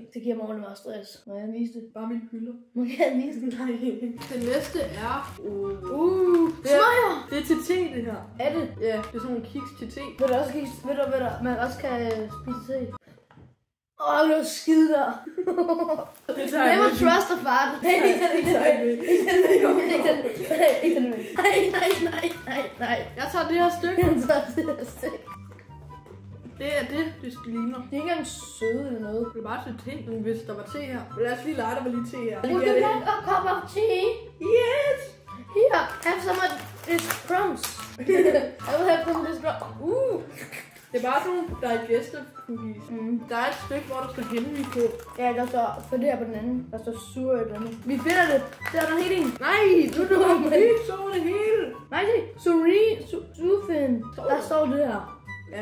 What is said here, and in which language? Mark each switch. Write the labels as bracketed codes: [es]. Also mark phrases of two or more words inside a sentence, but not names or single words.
[da] Det giver mig ordentligt meget stress, når jeg viser det. Bare mine hylder. Må jeg vise det? Nej. Den næste er... Det smager! Det er til te, det her. Er det? Ja, det er sådan nogle kiks til te. Ved du, man også kan spise te? Det var skide der. [en] Never trust a fart. [da] Nej. Jeg tager det her stykke. Det er det ligner. Det er ikke engang søde eller noget. Det er bare til te, hvis der var te her. Lad os lige lege, der var lige te her. [en] Would you like a cup of tea? Yes! Here, have some of this crumbs. I will have some of this crumbs. [da] Det Det er bare sådan nogle [en] digestive cookies. [da] Der er et stykke, hvor der står Henry på. Ja, der står for det her på den anden. Der står sur et eller andet. Vi finder det. Der er der helt en. Nej, du har helt så det hele. Nej, se. Sufin. Der står det her. Ja.